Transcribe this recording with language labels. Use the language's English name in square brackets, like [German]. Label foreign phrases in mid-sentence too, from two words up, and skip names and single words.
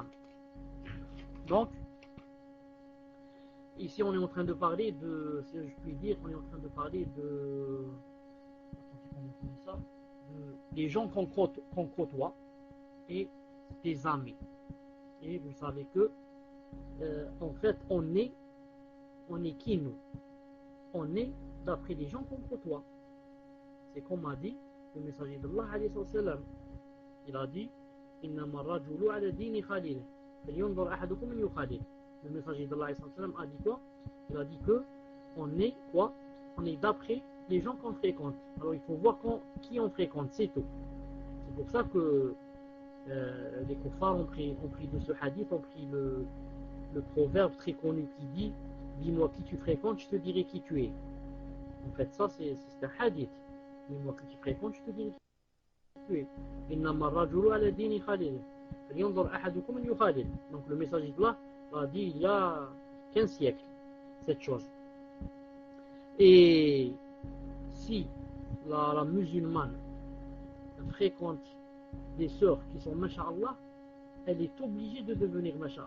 [French] Donc, ici on est en train de parler de, si je puis dire, on est en train de parler de, des gens qu'on côtoie et des amis. Et vous savez que, en fait, on est qui nous? On est d'après les gens qu'on côtoie. C'est comme a dit le messager d'Allah [Arabic] عليه وسلم. Il a dit إنما الرجل على دين خليل. فلينظر أحدكم من يخالل. [French] Le messager d'Allah [Arabic] عليه وسلم [French] a dit quoi? Il a dit que on est quoi? On est d'après les gens qu'on fréquente. Alors il faut voir qui on fréquente, c'est tout. C'est pour ça que les kuffars ont pris de ce hadith, ont pris le proverbe très connu qui dit dis-moi qui tu fréquentes, je te dirai qui tu es. En fait, ça c'est un hadith. Dis-moi qui tu fréquentes, je te dirai qui tu es. [Arabic] إنما الرجل على دين خليل. فلينظر أحدكم من يخالل. [French] Donc le messager de là a dit il y a 15 siècles cette chose. Et si la musulmane fréquente des sœurs qui sont masha'Allah, elle est obligée de devenir masha'Allah.